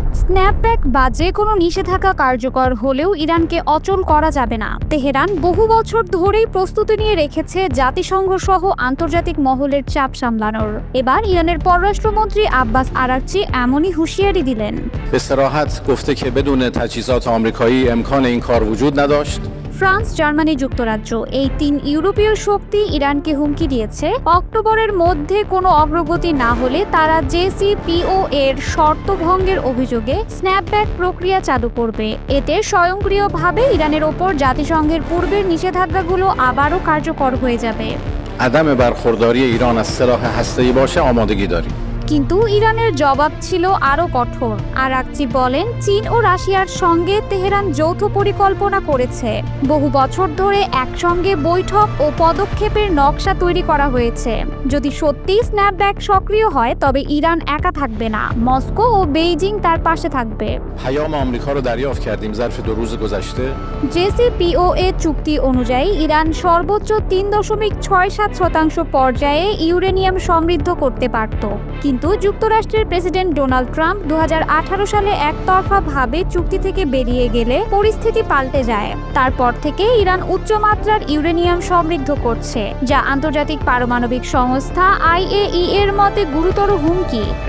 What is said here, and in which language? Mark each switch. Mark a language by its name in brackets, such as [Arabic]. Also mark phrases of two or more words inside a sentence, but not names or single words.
[Bangla] স্ন্যাপব্যাক বা যে কোনো নিষেধাজ্ঞা কার্যকর হলেও ইরানকে অচল করা যাবে না। তেহরান বহু বছর ধরেই প্রস্তুতি নিয়ে রেখেছে জাতিসংঘ সহ আন্তর্জাতিক মহলের চাপ সামলানোর। এবার ইরানের পররাষ্ট্রমন্ত্রী আব্বাস আরাকচি এমনই হুঁশিয়ারি দিলেন। [Persian] به صراحت گفته که بدون تجهیزات آمریکایی امکان این کار وجود نداشت। [Bangla] ফ্রান্স, জার্মানি, যুক্তরাজ্য এই 3 ইউরোপীয় শক্তি ইরানকে হুমকি দিয়েছে অক্টোবরের মধ্যে কোনো অগ্রগতি না হলে তারা JCPOA এর শর্ত ভঙ্গের অভিযোগে স্ন্যাপব্যাক প্রক্রিয়া চালু করবে। এতে স্বয়ংক্রিয়ভাবে ইরানের ওপর জাতিসংঘের পূর্বের নিষেধাজ্ঞাগুলো আবারও কার্যকর হয়ে যাবে। [Persian] عدم برخورداری ایران از سلاح هسته‌ای باشه آمادگی داریم। [Bangla] কিন্তু ইরানের জবাব ছিল আরও কঠোর। আরাকচি বলেন, চীন ও রাশিয়ার সঙ্গে তেহরান যৌথ পরিকল্পনা করেছে। বহু বছর ধরে একসঙ্গে বৈঠক ও পদক্ষেপের নকশা তৈরি করা হয়েছে। যদি সত্যি স্ন্যাপব্যাক সক্রিয় হয় তবে ইরান একা থাকবে না, মস্কো ও বেইজিং তার পাশে থাকবে। [Persian] پیام آمریکا رو دریافت کردیم ظرف 2 روز گذشته। [Bangla] JCPOA চুক্তি অনুযায়ী ইরান সর্বোচ্চ 3.67% পর্যায়ে ইউরেনিয়াম সমৃদ্ধ করতে পারত। কিন্তু যুক্তরাষ্ট্রের প্রেসিডেন্ট ডোনাল্ড ট্রাম্প 2018 সালে একতরফাভাবে চুক্তি থেকে বেরিয়ে গেলে পরিস্থিতি পাল্টে যায়। তারপর থেকে ইরান উচ্চমাত্রার ইউরেনিয়াম সমৃদ্ধ করছে, যা আন্তর্জাতিক পারমাণবিক সংস্থা IAEA এর মতে গুরুতর হুমকি।